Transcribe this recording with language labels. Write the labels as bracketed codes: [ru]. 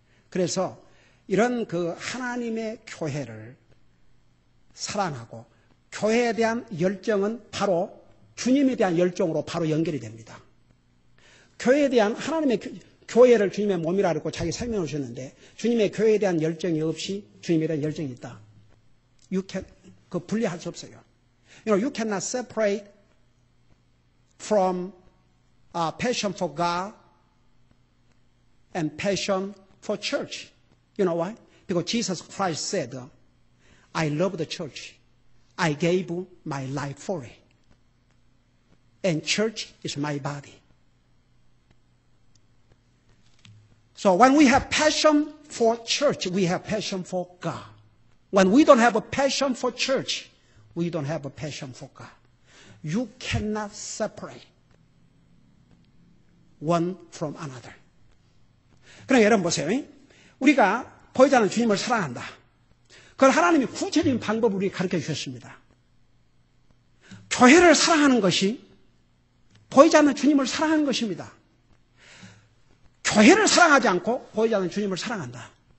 [ko] 그래서 이런 하나님의 교회를 사랑하고 교회에 대한 열정은 바로 주님에 대한 열정으로 바로 연결이 됩니다. 교회에 대한 하나님의 교회를 주님의 몸이라 그러고 자기 설명해 주셨는데 주님의 교회에 대한 열정이 없이 주님에 대한 열정이 있다. 분리할 수 없어요. [en] You cannot separate from passion for God and passion for church. You know why? Because Jesus Christ said, I love the church. I gave my life for it. And church is my body. So when we have passion for church, we have passion for God. When we don't have a passion for church, we don't have a passion for God. You cannot separate one from another. [ko] 그러니까 여러분 보세요. 우리가 보이지 않는 주님을 사랑한다. 그걸 하나님이 구체적인 방법을 우리에게 가르쳐 주셨습니다. 교회를 사랑하는 것이 보이지 않는 주님을 사랑하는 것입니다. 교회를 사랑하지 않고 보이지 않는 주님을 사랑한다.